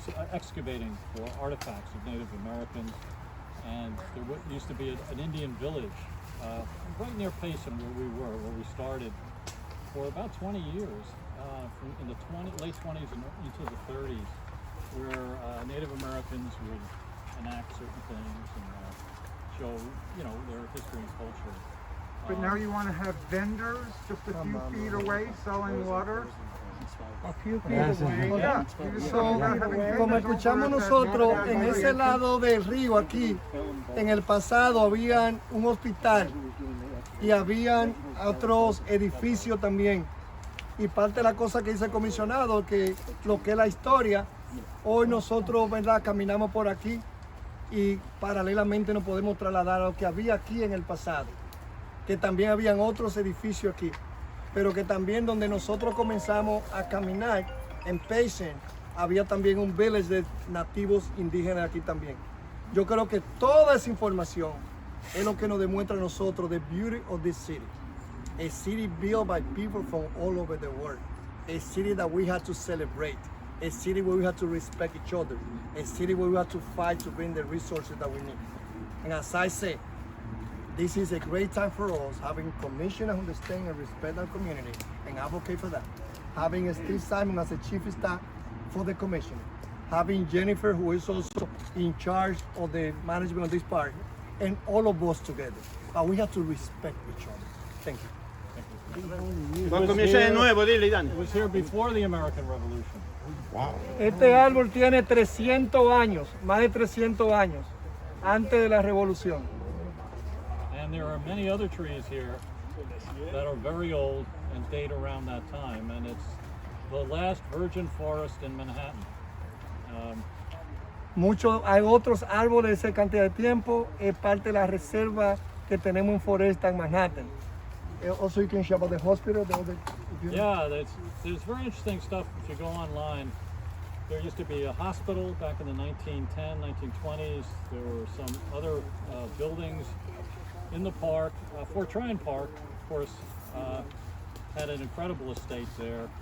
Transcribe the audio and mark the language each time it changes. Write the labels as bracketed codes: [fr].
[en] excavating for artifacts of Native Americans, and there used to be an Indian village right near Payson where we started, for about 20 years, from in the late 20s and into the 30s, where Native Americans would enact certain things and show, their history and culture. But now you want to have vendors just a few feet away selling water? A few feet away. Yeah. [es] Como escuchamos nosotros, en ese lado del río aquí, en el pasado habían un hospital y habían otros edificios también. Y parte de la cosa que dice el comisionado, que lo que es la historia, hoy nosotros, ¿verdad?, caminamos por aquí y paralelamente nos podemos trasladar a lo que había aquí en el pasado, que también habían otros edificios aquí, pero que también donde nosotros comenzamos a caminar, en Payson, había también un village de nativos indígenas aquí también. Yo creo que toda esa información es lo que nos demuestra a nosotros [en] the beauty of this city. A city built by people from all over the world. A city that we have to celebrate. A city where we have to respect each other. A city where we have to fight to bring the resources that we need. And as I say, this is a great time for us, having commissioners who understand and respect our community and advocate for that. Having Steve Simon as the chief of staff for the commission. Having Jennifer, who is also in charge of the management of this park, and all of us together. But we have to respect each other. Thank you. [es] Va a comienzar de nuevo, dile, Ydanis. [en] It was here before the American Revolution. [es] Este árbol tiene 300 años, más de 300 años, antes de la revolución. [en] And there are many other trees here that are very old and date around that time. And it's the last virgin forest in Manhattan. [es] Hay otros árboles de esa cantidad de tiempo, es parte de la reserva que tenemos en Foresta en Manhattan. [en] Also, you can share about the hospital. Yeah, there's very interesting stuff if you go online. There used to be a hospital back in the 1910, 1920s. There were some other buildings in the park. Fort Tryon Park, of course, had an incredible estate there.